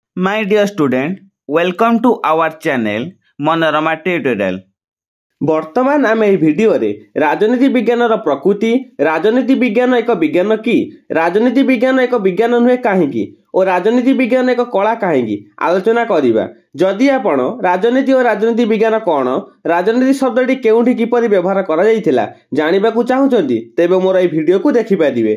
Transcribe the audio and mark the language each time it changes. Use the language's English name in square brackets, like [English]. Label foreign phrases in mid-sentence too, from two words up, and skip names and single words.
[English] My dear student, welcome to our channel Manorama Tutorial. [Odia] ବର୍ତ୍ତମାନ ଆମେ ଏହି ଭିଡିଓରେ ରାଜନୀତି ବିଜ୍ଞାନର ପ୍ରକୃତି, ରାଜନୀତି ବିଜ୍ଞାନ ଏକ ବିଜ୍ଞାନ କି, ରାଜନୀତି ବିଜ୍ଞାନ ଏକ ବିଜ୍ଞାନ ନୁହେଁ କାହିଁକି ଓ ରାଜନୀତି ବିଜ୍ଞାନ ଏକ କଳା କାହିଁକି ଆଲୋଚନା କରିବା। ଯଦି ଆପଣ ରାଜନୀତି ଓ ରାଜନୀତି ବିଜ୍ଞାନ କ'ଣ, ରାଜନୀତି ଶବ୍ଦଟି କେଉଁଠି କିପରି ବ୍ୟବହାର କରାଯାଇଥିଲା ଜାଣିବାକୁ ଚାହୁଁଛନ୍ତି, ତେବେ ମୋର ଏହି ଭିଡିଓକୁ ଦେଖିପାରିବେ।